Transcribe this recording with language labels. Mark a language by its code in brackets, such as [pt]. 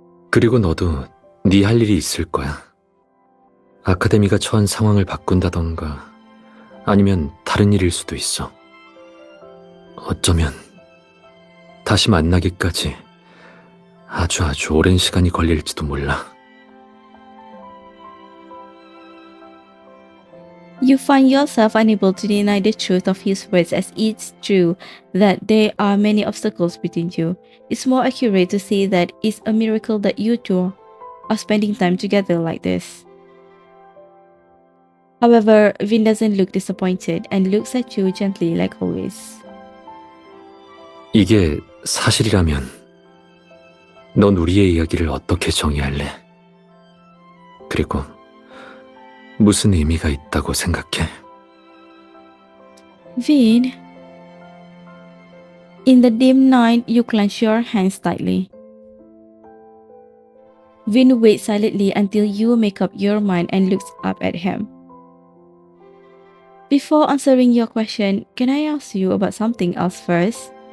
[ko] 그리고 너도 네 할 일이 있을 거야. 아카데미가 처한 상황을 바꾼다던가 아니면 다른 일일 수도 있어. 어쩌면 다시 만나기까지 아주 오랜 시간이 걸릴지도 몰라. [en] You find yourself unable to deny the truth of his words, as it's true that there are many obstacles between you. It's more accurate to say that it's a miracle that you two are spending time together like this. However, Vin doesn't look disappointed and looks at you gently like always. [ko] 이게 사실이라면 넌 우리의 이야기를 어떻게 정의할래? 그리고 무슨 의미가 있다고 생각해? [en] Vin. In the dim night, you clench your hands tightly. Vin waits silently until you make up your mind and looks up at him. Before answering your question, can I ask you about something else first?